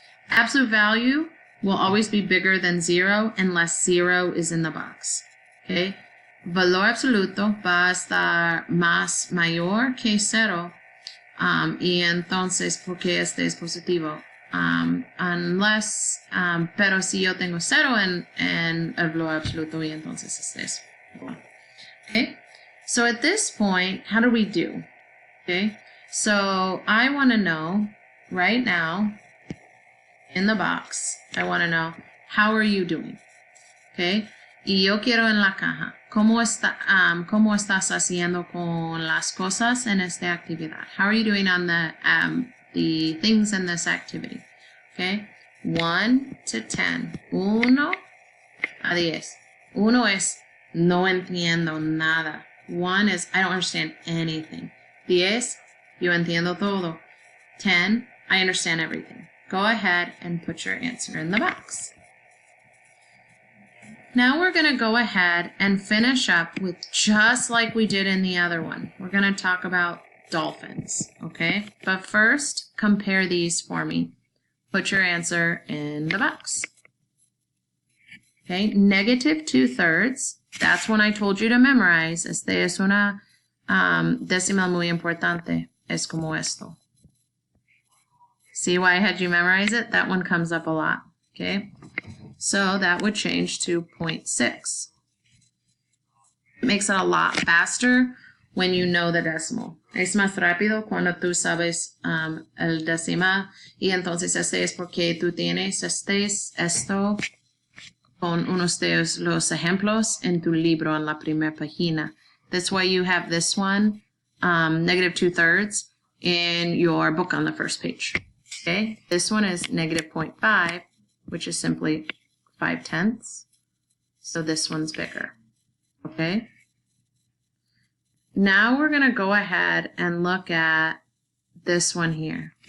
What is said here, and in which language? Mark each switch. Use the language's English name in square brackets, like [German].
[English] Absolute value will always be bigger than 0 unless 0 is in the box. Okay? [Spanish] Valor absoluto va a estar más mayor que 0 y entonces porque este es positivo. Unless, pero si yo tengo 0 en el valor absoluto y entonces este es 1. [English] Okay? So at this point, how do we do? Okay? So I want to know right now in the box, I want to know, how are you doing? Okay? [Spanish] Y yo quiero en la caja. ¿Cómo estás haciendo con las cosas en esta actividad? [English] How are you doing on the things in this activity? Okay. 1 to 10. [Spanish] 1 a 10. 1 es no entiendo nada. [English] 1 is I don't understand anything. 10, [Spanish] yo entiendo todo. [English] 10, I understand everything. Go ahead and put your answer in the box. Now we're going to go ahead and finish up with just like we did in the other one. We're going to talk about dolphins, okay? But first, compare these for me. Put your answer in the box. Okay, negative 2/3. That's when I told you to memorize. [Spanish] Este es una decimal muy importante. Es como esto. [English] See why I had you memorize it? That one comes up a lot, okay? So that would change to 0.6. It makes it a lot faster when you know the decimal. [Spanish] Es más rápido cuando tú sabes el decimal. Y entonces este es porque tú tienes esto con unos de los ejemplos en tu libro en la primera página. [English] That's why you have this one, negative 2/3, in your book on the first page. Okay, this one is negative 0.5, which is simply 5/10. So this one's bigger. Okay. Now we're going to go ahead and look at this one here.